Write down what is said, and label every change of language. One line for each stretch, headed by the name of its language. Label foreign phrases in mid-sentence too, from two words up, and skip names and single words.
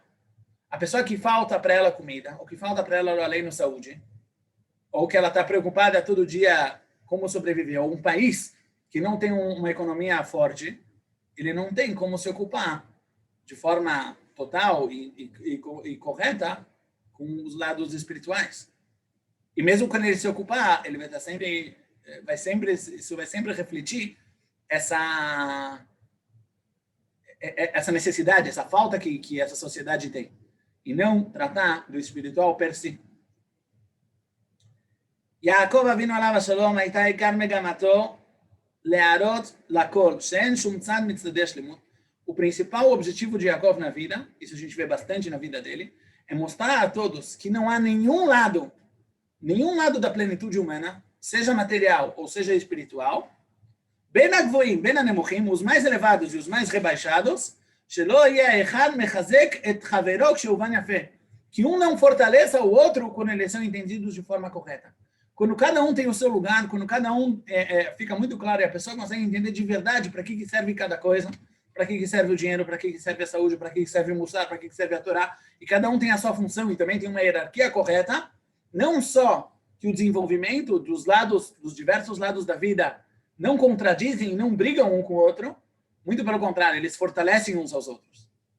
Portuguese: A pessoa que falta para ela comida, ou que falta para ela além na saúde, ou que ela está preocupada todo dia como sobreviver, ou um país que não tem uma economia forte, ele não tem como se ocupar de forma total e correta com os lados espirituais. E mesmo quando ele se ocupar, ele vai estar sempre, isso vai sempre refletir essa necessidade, essa falta que essa sociedade tem. E não tratar do espiritual per si.
Hebrew: יעקב אבינו עליו השלום הייתה עיקר מגמתו להראות לכל שאין שום צד מצדדי השלמות.
Portuguese: O principal objetivo de Yaakov na vida, isso a gente vê bastante na vida dele, é mostrar a todos que não há nenhum lado da plenitude humana, seja material ou seja espiritual,
Hebrew: בין הגבוהים, בין הנמוכים,
Portuguese: os mais elevados e os mais rebaixados,
Hebrew: שלא יהיה האחד מחזק את חברו כשהובן יפה.
Portuguese: Que um não fortaleça o outro quando eles são entendidos de forma correta. Quando cada um tem o seu lugar, quando cada um fica muito claro e a pessoa consegue entender de verdade para que serve cada coisa, para que serve o dinheiro, para que serve a saúde, para que serve o mussar, para que serve a Torá, e cada um tem a sua função e também tem uma hierarquia correta, não só que o desenvolvimento dos diversos lados da vida não contradizem, não brigam um com o outro, muito pelo contrário, eles fortalecem uns aos outros.